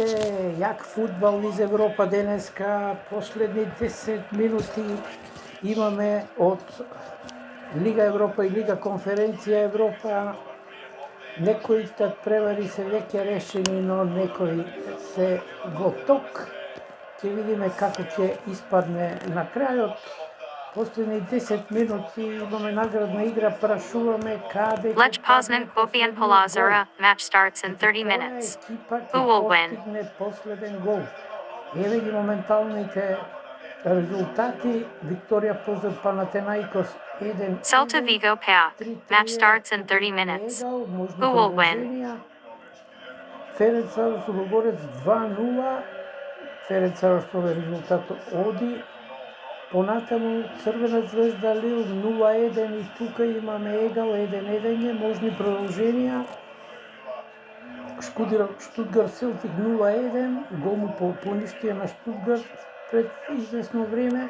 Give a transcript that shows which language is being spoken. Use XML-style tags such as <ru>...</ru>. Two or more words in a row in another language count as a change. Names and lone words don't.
<mk>Јак фудбал из Европа денеска. Последни 10 минути имаме од Лига Европа и Лига Конференција Европа. Некои превари се веќе решени, но некои се во ток. Ќе видиме како ќе испадне на крајот. Последни 10 минути имаме наградна игра, прашуваме каде</mk> <en>Lech Poznan Kopian Palazura, match starts in 30 minutes. Who will win?</en> <mk>Последен гол. Еве ги моменталните резултати. Викторија позад Панатенаикос 1.</mk> <en>Celta Vigo PAOK, match starts in 30 minutes. Who will win?</en> <mk>Ференцварош Лугорец 2-0. Ференцварош овој резултат оди. Понатаму Црвена звезда Лил 0-1 и тука имаме егал 1-1, можни продолженија. Штутгарт Селтик 0-1, гол му поништија на Штутгарт пред известно време.</mk>